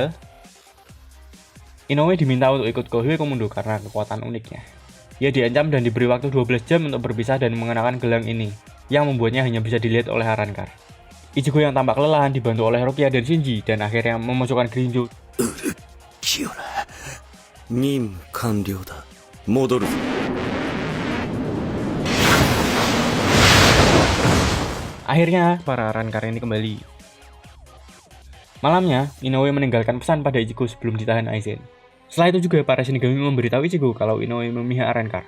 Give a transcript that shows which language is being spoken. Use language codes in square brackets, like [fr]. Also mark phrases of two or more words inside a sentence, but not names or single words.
[id] Inoue diminta untuk ikut ke Huecomundo karena kekuatan uniknya. Ia diancam dan diberi waktu 12 jam untuk berpisah dan mengenakan gelang ini, yang membuatnya hanya bisa dilihat oleh Arrancar. Ichigo yang tampak kelelahan dibantu oleh Rukia dan Shinji dan akhirnya memasukkan Grimmjow. [ja] 清良任務完了だ戻るぞ [id] Akhirnya, para Arrancar ini kembali. Malamnya, Inoue meninggalkan pesan pada Ichigo sebelum ditahan Aizen. Setelah itu juga, para Shinigami memberitahu Ichigo kalau Inoue memihak Arrancar.